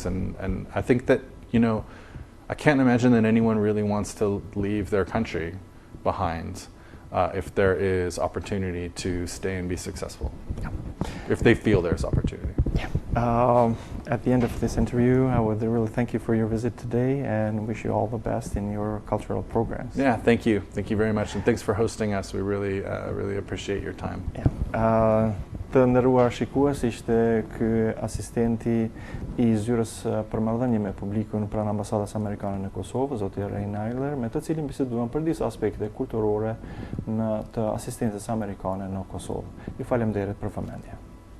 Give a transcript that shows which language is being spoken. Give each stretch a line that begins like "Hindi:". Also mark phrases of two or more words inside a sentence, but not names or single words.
English: And I think that, I can't imagine that anyone really wants to leave their country behind if there is opportunity to stay and be successful. If they feel there's opportunity. At the end of this interview, I would really thank you for your visit today and wish you all the best in your cultural programs. Yeah, thank you. Thank you very much, and thanks for hosting us. We really appreciate your time.
Albanian: Të nderuar shikues, ishte ky asistenti I zyrës për marrëdhënie me publikun pranë ambasadës amerikane në Kosovë, zoti Nayler, me të cilin biseduam për disa aspekte kulturore të asistencës amerikane në Kosovë. Ju falemnderit për vëmendje.